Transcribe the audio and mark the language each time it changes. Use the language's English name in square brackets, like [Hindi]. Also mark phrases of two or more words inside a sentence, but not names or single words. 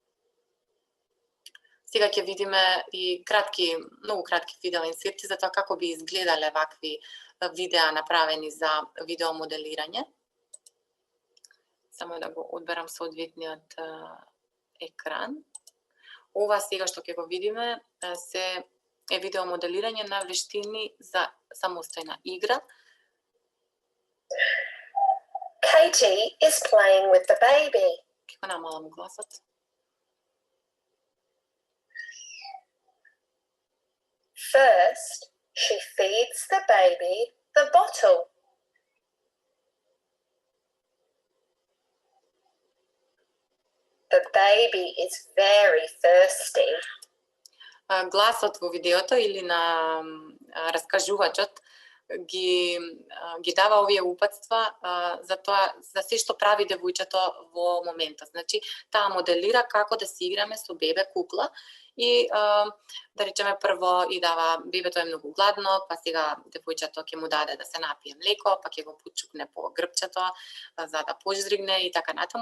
[Macedonian] Сега ќе видиме и многу кратки видео инсерти за тоа како би изгледале вакви видеа направени за видеомоделирање. Само да го одберам соодветниот екран. Ова сега што ќе го видиме е видеомоделирање на вештини за самостојна игра. [English] Katie is playing with the baby. [Macedonian] Ќе го намалам гласот. [English] First, she feeds the baby the bottle. The baby is very thirsty. [Macedonian] Гласот во видеото или на раскажувачот ги дава овие упатства за се што прави девојчето во моментот. Значи, таа моделира како да си играме со бебе кукла и да речеме прво и дава, бебето е многу гладно, па сега девојчето ќе му даде да се напие млеко, па ќе го почукне по грбчето за да пожригне и така натаму.